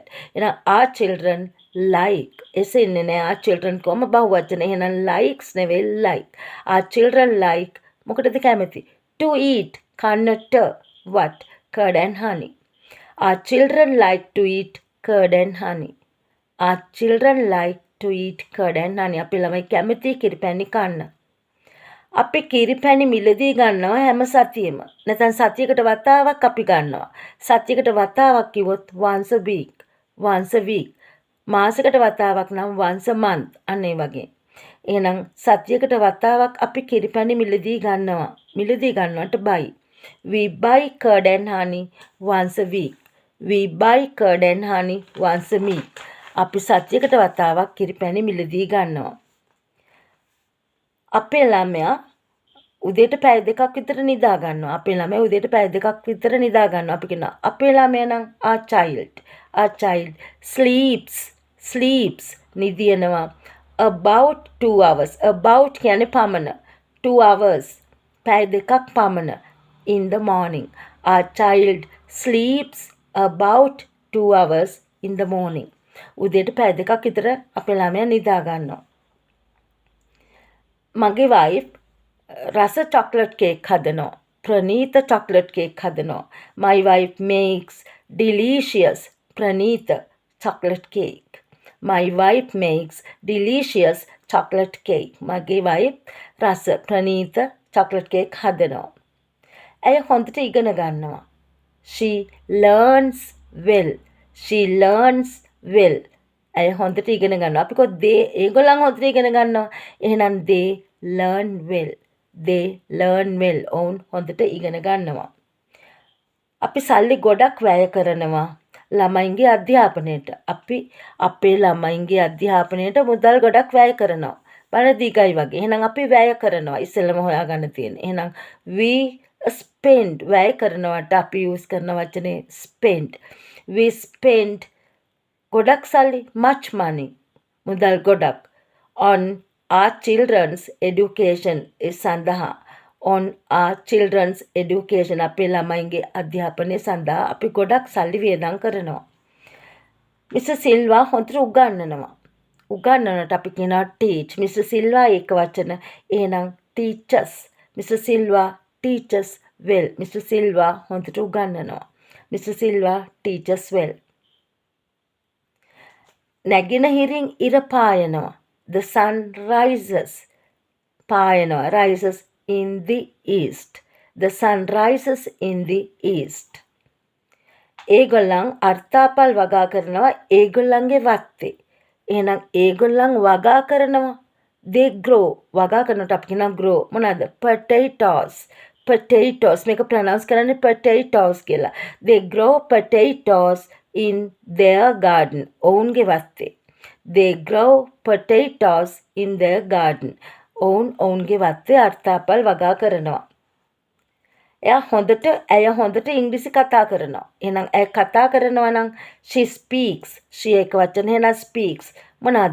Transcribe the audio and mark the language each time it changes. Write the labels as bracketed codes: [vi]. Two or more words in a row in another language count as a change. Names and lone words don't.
[si] එහෙනම් [en] our children like [si] එසෙන්නේ නෑ [en] our children [si] කොම බහුවචන. එහෙනම් likes නෙවෙයි like. [en] our children like [si] මොකටද කැමති? [en] to eat කන්නට what? curd and honey. our children like to eat curd and honey. our children like to eat curd and honey. [si] අපේ ළමයි කැමති කිරිපැණි කන්න. අපි කිරිපැණි මිලදී ගන්නවා හැම සතියෙම. නැත්නම් සතියකට වතාවක් අපි ගන්නවා. සතියකට වතාවක් කිව්වොත් [en] once a week. once a week. [si] මාසයකට වතාවක් නම් [en] once a month. [si] අන්න ඒ වගේ. එහෙනම් සතියකට වතාවක් අපි කිරිපැණි මිලදී ගන්නවා. මිලදී ගන්නවට buy. [en] we buy curd and honey once a week. we buy curd and honey once a week. [si] අපි සතියකට වතාවක් කිරිපැණි මිලදී ගන්නවා. අපේ ළමයා උදේට පැය දෙකක් විතර නිදා ගන්නවා. අපේ ළමයා උදේට පැය දෙකක් විතර නිදා ගන්නවා. අපි කියනවා අපේ ළමයා නම් [en] our child sleeps [si] නිදිනවා [en] about 2 hours. about [si] කියන්නේ පමණ [en] 2 hours [si] පැය දෙකක් පමණ [en] in the morning. our child sleeps about 2 hours in the morning. [si] උදේට පැය දෙකක් විතර අපේ ළමයා නිදා ගන්නවා. මගේ වයිෆ් රස [en] chocolate cake [si] හදනවා. ප්‍රණීත [en] chocolate cake [si] හදනවා. [en] my wife makes delicious ප්‍රණීත chocolate cake. my wife makes delicious chocolate cake. [si] මගේ වයිෆ් රස ප්‍රණීත [en] chocolate cake [si] හදනවා. ඇය හොඳට ඉගෙන ගන්නවා. [en] she learns well. [si] ඇය හොඳට ඉගෙන ගන්නවා. අපි කො ඒගොල්ලන් හොඳට ඉගෙන ගන්නවා. එහෙනම් [en] they learn well. [si] ඔවුන් හොඳට ඉගෙන ගන්නවා. අපි සල්ලි ගොඩක් වැය කරනවා ළමයින්ගේ අධ්‍යාපනයට. අපි අපේ ළමයින්ගේ අධ්‍යාපනයට මුදල් ගොඩක් වැය කරනවා. බණ දීගයි වගේ. එහෙනම් අපි වැය කරනවා. ඉස්සෙල්ලම හොයාගන්න තියෙන්නේ. එහෙනම් [en] we spend [si] වැය කරනවට අපි use කරන වචනේ spend. [en] we spend [si] ගොඩක් සල්ලි [en] much money [si] මුදල් ගොඩක් [en] on our children's education සඳහා. on our children's education [si] අපේ ළමයින්ගේ අධ්‍යාපනය සඳහා අපි ගොඩක් සල්ලි වියදම් කරනවා. මිස් සිල්වා හොඳට උගන්වනවා. උගන්වනට අපි කියනවා teach. මිස් සිල්වා ඒක වචන. [en] එහෙනම් teachers. මිස් සිල්වා teaches well. [si] මිස් සිල්වා හොඳට උගන්වනවා. මිස් සිල්වා [en] teaches well. [si] නැගෙනහිරින් ඉර පායනවා. [en] the sun rises පායනවා. rises in the east. the sun rises in the east. [si] ඒගොල්ලන් අර්ථාපල් වගා කරනවා ඒගොල්ලන්ගේ වත්තේ. එහෙනම් ඒගොල්ලන් වගා කරනවා [en] they grow. [si] වගා කරනට අපි කියනවා grow. මොනවාද? potatoes මේක ප්‍රොනවුන්ස් කරන්නේ potatoes කියලා. [en] they grow potatoes in their garden. [si] ඔවුන්ගේ වත්තේ. [en] they grow potatoes in their garden. [si] ඔවුන්ගේ වත්තේ අර්ථාපල් වගා කරනවා. ඇය හොඳට ඉංග්‍රීසි කතා කරනවා. එහෙනම් ඇය කතා කරනවා නම් [en] she speaks. [si] she එක වචන එහෙනම් speaks. මොනවාද?